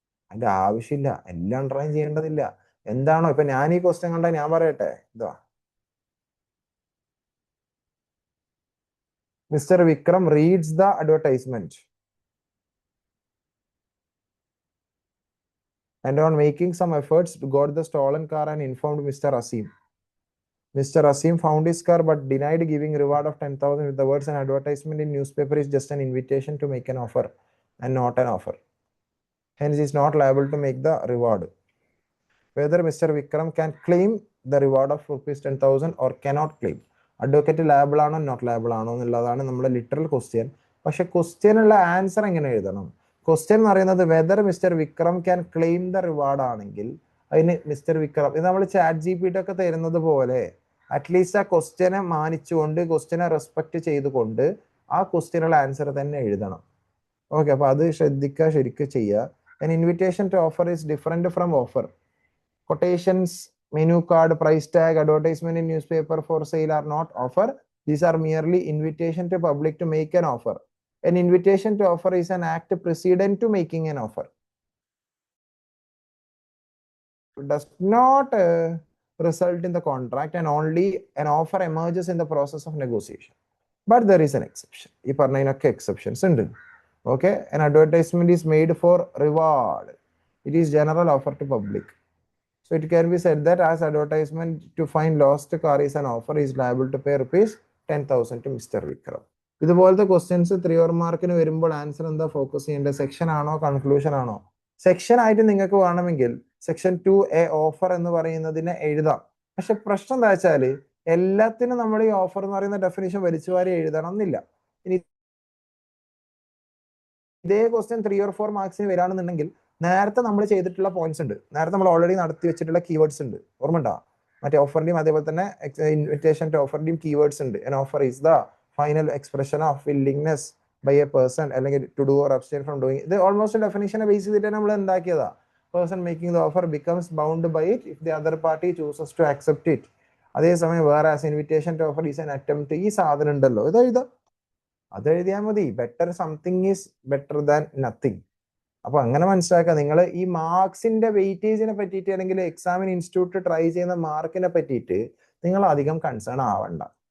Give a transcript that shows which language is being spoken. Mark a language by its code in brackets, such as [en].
[ml] അതിന്റെ ആവശ്യമില്ല, എല്ലാം അണ്ടർലൈൻ ചെയ്യേണ്ടതില്ല. എന്താണോ ഇപ്പൊ ഞാൻ ഈ ക്വസ്റ്റ്യൻ കണ്ടാൽ ഞാൻ പറയട്ടെ, ഇതാ, [en] Mister Vikram reads the advertisement and on making some efforts got the stolen car and informed Mr. Asim. Mr. Asim found his car but denied giving reward of 10,000 with the words an advertisement in newspaper is just an invitation to make an offer and not an offer. Hence is not liable to make the reward. Whether Mr. Vikram can claim the reward of rupees 10,000 or cannot claim. [ml] Advocate ലാബിൾ ആണോ not ലാബിൾ ആണോ എന്നുള്ളതാണ് നമ്മുടെ literal question. പക്ഷെ ക്വസ്റ്റ്യനുള്ള answer എങ്ങനെ എഴുതണം? Question എന്ന് പറയുന്നത് [en] whether mister Vikram can claim the reward [ml] ആണെങ്കിൽ അതിന് മിസ്റ്റർ വിക്രം, ഇത് നമ്മൾ ചാറ്റ് GPT ഒക്കെ തരുന്നത് പോലെ അറ്റ്ലീസ്റ്റ് ആ ക്വസ്റ്റ്യനെ മാനിച്ചുകൊണ്ട്, ക്വസ്റ്റ്യനെ റെസ്പെക്ട് ചെയ്തുകൊണ്ട് ആ ക്വസ്റ്റ്യനുള്ള ആൻസർ തന്നെ എഴുതണം. ഓക്കെ, അപ്പൊ അത് ശ്രദ്ധിക്കുക, ശരിക്കും ചെയ്യുക. [en] An invitation to offer is different from offer. Quotations, menu card, price tag, advertisement in newspaper for sale are not offer. These are merely invitation to public to make an offer. An invitation to offer is an act precedent to making an offer. It does not result in the contract and only an offer emerges in the process of negotiation. But there is an exception. [ml] ഈ പറഞ്ഞതിനൊക്കെ exceptions ഉണ്ട്. [en] Okay, an advertisement is made for reward. It is general offer to public. So it can be said that as advertisement to find lost car is an offer, is liable to pay rupees 10,000 to Mr. Vikram. [ml] ഇതുപോലത്തെ questions 3 or മാർക്കിന് വരുമ്പോൾ answer എന്താ focus ചെയ്യേണ്ടത്? Section ആണോ conclusion ആണോ? Section ആയിട്ട് നിങ്ങൾക്ക് വേണമെങ്കിൽ സെക്ഷൻ 2A ഓഫർ എന്ന് പറയുന്നതിനെ എഴുതാം. പക്ഷെ പ്രശ്നം എന്താ വെച്ചാല് എല്ലാത്തിനും നമ്മൾ ഈ ഓഫർ എന്ന് പറയുന്ന ഡെഫിനിഷൻ വലിച്ചുവാരി എഴുതണം എന്നില്ല. ഇനി ഇതേ ക്വസ്റ്റ്യൻ 3 or 4 മാർക്സിന് വരാണെന്നുണ്ടെങ്കിൽ നേരത്തെ നമ്മൾ ചെയ്തിട്ടുള്ള പോയിന്റ്സ് ഉണ്ട്, നേരത്തെ നമ്മൾ ഓൾറെഡി നടത്തി വെച്ചിട്ടുള്ള കീവേഡ്സ് ഉണ്ട്, ഓർമ്മ ഉണ്ടാ? മറ്റേ ഓഫറിന്റെയും അതേപോലെ തന്നെ ഇൻവിറ്റേഷൻ ടു ഓഫറിന്റെയും കീവേഡ്സ് ഉണ്ട്. [en] an offer is the final expression of willingness by a person അല്ലെങ്കിൽ to do or abstain from doing. [ml] ഇത് ഓൾമോസ്റ്റ് ഡെഫിനിഷനെ ബേസ് ചെയ്തിട്ട് നമ്മൾ എന്താക്കിയതാ. [en] person making the offer becomes bound by it if the other party chooses to accept it. [ml] അതേസമയം [en] whereas invitation to offer is an attempt, [ml] ഈ സാധനം ഉണ്ടല്ലോ, ഇത് എഴുതാം, അത് എഴുതിയാൽ മതി. [en] Better something is better than nothing. [ml] അപ്പൊ അങ്ങനെ മനസ്സിലാക്കുക. നിങ്ങൾ ഈ മാർക്സിന്റെ വെയിറ്റേജിനെ പറ്റിയിട്ട് അല്ലെങ്കിൽ എക്സാമിന് ഇൻസ്റ്റിറ്റ്യൂട്ട് ട്രൈ ചെയ്യുന്ന മാർക്കിനെ പറ്റിയിട്ട് നിങ്ങൾ അധികം കൺസേൺ ആവണ്ട.